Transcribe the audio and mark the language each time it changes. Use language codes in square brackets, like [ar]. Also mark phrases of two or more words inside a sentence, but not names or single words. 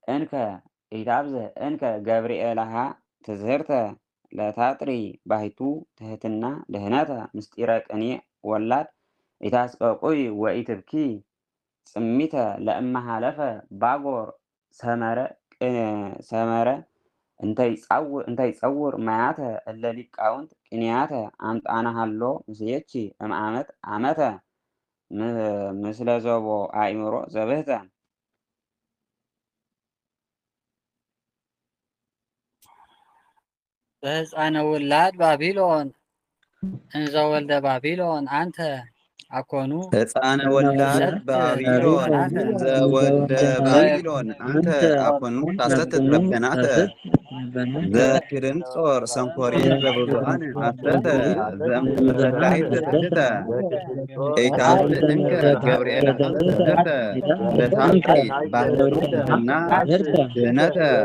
[gez] እንከ ገብርኤልሃ ትዝህርተ ለታጥሪ ባሂቱ ትህትና ድህነተ ምስጢረ ቅኔ ወላድ ኢታስቆቁይ ወኢትብኪ ጽሚተ ለእመ ሃለፈ ባጎር ሰመረ እንተይጸውር ማያተ እለ ሊቃውንት ቅንያተ አምጣነ ሃሎ ምስሌኪ እምአመት አመተ ምስለ ዞቦ አእምሮ ዘብህተ በህፃነ ወላድ ባቢሎን እንዘ ወልደ ባቢሎን አንተ አኮኑ ህፃነ ወላድ ባቢሎን እንዘ ወልደ ባቢሎን አንተ አኮኑ ታሰትት ረበናተ ዘክድንጾር ሰንኮሪስ ዘቡዝሃነ አስተተ ዘእም ትምህርተ ካሂድ ዘተትህተ ኢታብዝህ እንከ ገብርኤልሃ ትዝህርተ ለታጥሪ ባሂቱ ትህትና ድህነተ